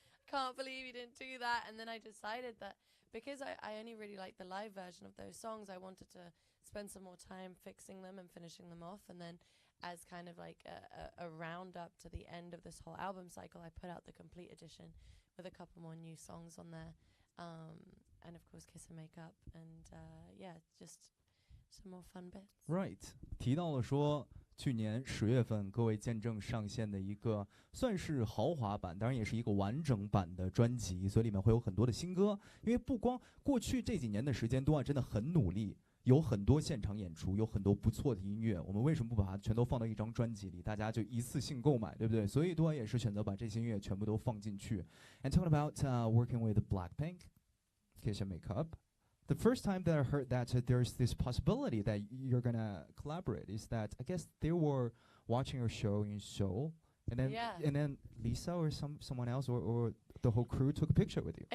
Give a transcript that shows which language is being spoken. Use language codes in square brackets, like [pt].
[en] I can't believe you didn't do that. And then I decided that because I only really liked the live version of those songs, I wanted to spend some more time fixing them and finishing them off. And then as kind of like a roundup to the end of this whole album cycle, I put out the complete edition with a couple more new songs on there. And of course, Kiss and Make Up. And yeah, just some more fun bits. Right. [zh] 提到了说去年10月份各位见证上线的一个算是豪华版，当然也是一个完整版的专辑，所以里面会有很多的新歌。因为不光过去这几年的时间，Dua真的很努力，有很多现场演出，有很多不错的音乐。我们为什么不把它全都放到一张专辑里，大家就一次性购买，对不对？所以Dua也是选择把这些音乐全部都放进去。 [en] And talking about working with Blackpink, Kiss and Make Up. The first time that I heard that there's this possibility that you're gonna collaborate is that I guess they were watching your show in Seoul, and then Lisa or someone else or the whole crew took a picture with you.